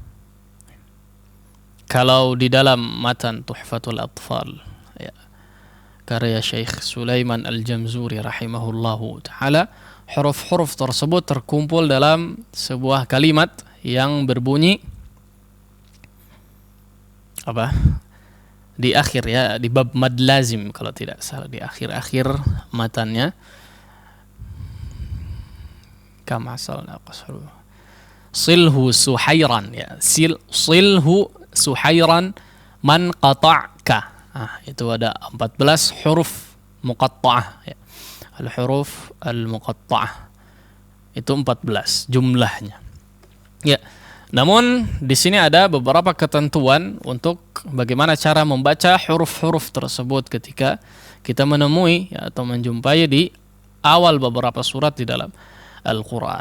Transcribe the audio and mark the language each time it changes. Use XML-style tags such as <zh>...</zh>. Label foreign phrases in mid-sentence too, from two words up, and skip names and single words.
<id>Kalau di dalam matan Tuhfatul Atfal, ya, karya Syekh Sulaiman Al-Jamzuri</id> <ar>رحمه الله تعالى,</ar> <id>huruf-huruf tersebut terkumpul dalam sebuah kalimat yang berbunyi apa? Di akhir, ya, di bab</id> <ar>مد لازم</ar> <id>kalau tidak salah, di akhir-akhir matannya.</id> <ar>كم عسلنا قصر. صله سحيرا, ya. صله سحيرا من قطعك.</ar> <id>Itu ada 14 huruf muqatta'ah, ya.</id> <ar>الحروف المقطعة.</ar> <id>Itu 14 jumlahnya. Ya. Namun di sini ada beberapa ketentuan untuk bagaimana cara membaca huruf-huruf tersebut ketika kita menemui, ya, atau menjumpai di awal beberapa surat di dalam Al-Quran.</id>